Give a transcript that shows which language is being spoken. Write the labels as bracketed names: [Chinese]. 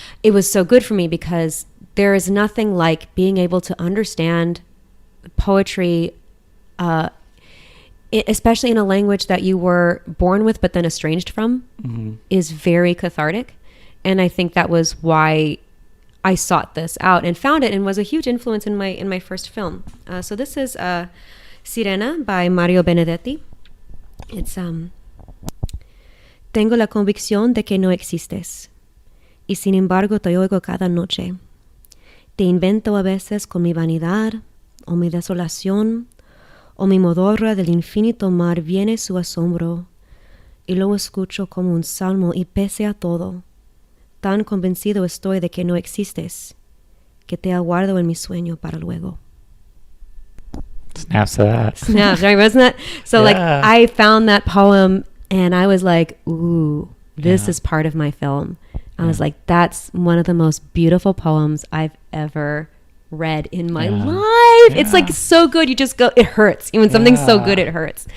[English] It was so good for me because there is nothing like being able to understand poetry, especially in a language that you were born with but then estranged from, is very cathartic. And I think that was why I sought this out and found it, and was a huge influence in my first film. So this is Sirena by Mario Benedetti. It's [Spanish] Tengo la convicción de que no existes, y sin embargo te oigo cada noche. Te invento a veces con mi vanidad, o mi desolación, o mi modorra del infinito mar viene su asombro, y lo escucho como un salmo, y pese a todo, tan convencido estoy de que no existes, que te aguardo en mi sueño para luego. [English] Snaps to that. Snaps, right? Wasn't that? So I found that poem and I was like, ooh, this is part of my film. I was like, that's one of the most beautiful poems I've ever read in my life. It's so good. You just go, it hurts. When something's so good, it hurts.